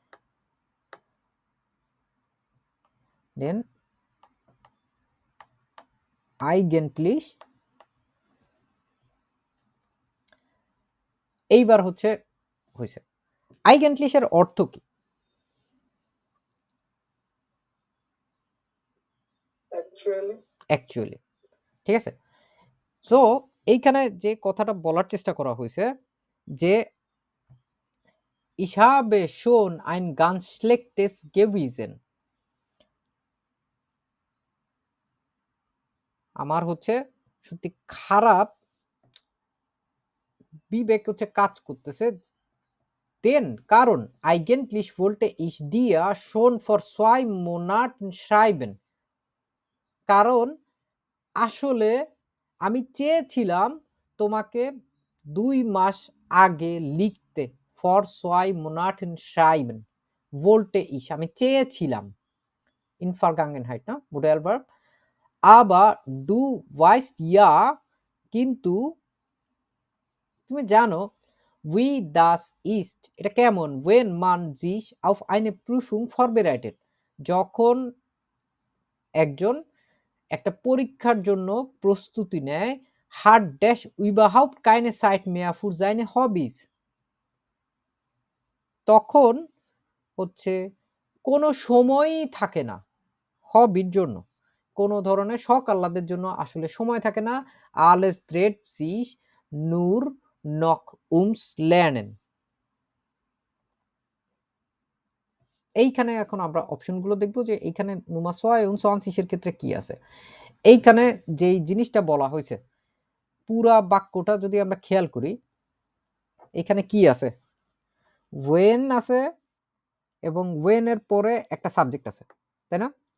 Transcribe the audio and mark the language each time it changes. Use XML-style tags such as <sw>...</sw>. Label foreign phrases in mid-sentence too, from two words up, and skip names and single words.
<bn>দেন eigentlich এইবার হচ্ছে হইছে। eigentlich এর অর্থ কি? অ্যাকচুয়ালি, ঠিক আছে? সো এইখানে যে কথাটা বলার চেষ্টা করা হইছে যে,</bn> <de>"Ich habe schon ein ganz schlechtes Gewissen."</de> <bn>আমার হচ্ছে সত্যি খারাপ বিবেক হচ্ছে কাজ করতেছে।</bn> <de>কারণ eigentlich wollte ich dir schon vor 2 Monaten schreiben.</de> <bn>কারণ আসলে আমি চেয়েছিলাম তোমাকে ২ মাস আগে লিখতে।</bn> <de>For 2 Monaten schreiben. Wollte ich</de> <bn>আমি চেয়েছিলাম।</bn> <de>In Vergangenheit, না? Modal Verb. Aber du weißt ja,</de> <bn>কিন্তু তুমি জানো,</bn> <de>wie das ist</de> <bn>এটা কেমন?</bn> <de>When man sich auf eine Prüfung vorbereitet.</de> <bn>যখন একজন একটা পরীক্ষার জন্য প্রস্তুতি নেয়,</bn> <de>hat dash überhaupt keine Zeit mehr für seine Hobbys.</de> <bn>তখন হচ্ছে কোনো সময়ই থাকে না হবির জন্য। কোনো ধরনের শখ আহ্লাদের জন্য আসলে সময় থাকে না।</bn> <de>Alles dreht sich nur noch ums Lernen.</de> <bn>এইখানে এখন আমরা অপশনগুলো দেখব যে এইখানে</bn> <de>Nummer 2 und 20</de> <bn>এর ক্ষেত্রে কি আছে। এইখানে যেই জিনিসটা বলা হয়েছে, পুরা বাক্যটা যদি আমরা খেয়াল করি, এখানে কি আছে? when আছে এবং when এর পরে একটা সাবজেক্ট আছে। তাই না?</bn>